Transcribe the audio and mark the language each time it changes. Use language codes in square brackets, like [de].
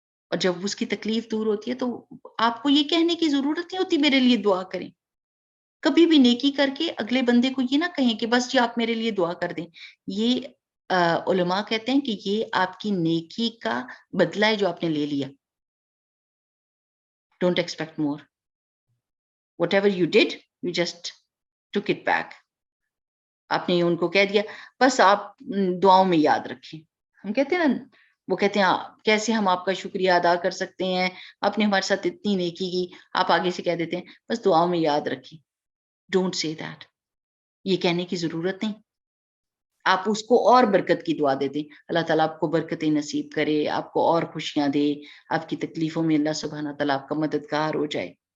[ur] اور جب اس کی تکلیف دور ہوتی ہے تو آپ کو یہ کہنے کی ضرورت نہیں ہوتی میرے لیے دعا کریں. کبھی بھی نیکی کر کے اگلے بندے کو یہ نہ کہیں کہ بس جی آپ میرے لیے دعا کر دیں. یہ علماء کہتے ہیں کہ یہ آپ کی نیکی کا بدلہ ہے جو آپ نے لے لیا. [en] Don't expect more. Whatever you did, you just took it back. [ur] آپ نے ان کو کہہ دیا بس آپ دعاؤں میں یاد رکھیں. ہم کہتے ہیں نا, وہ کہتے ہیں کیسے ہم آپ کا شکریہ ادا کر سکتے ہیں, آپ نے ہمارے ساتھ اتنی نیکی کی, آپ آگے سے کہہ دیتے ہیں بس دعاؤں میں یاد رکھیں. [en] don't say that, [ur] یہ کہنے کی ضرورت نہیں. آپ اس کو اور برکت کی دعا دے دیں, اللہ تعالیٰ آپ کو برکتیں نصیب کرے, آپ کو اور خوشیاں دے, آپ کی تکلیفوں میں اللہ سبحانہ تعالیٰ آپ کا مددگار ہو جائے.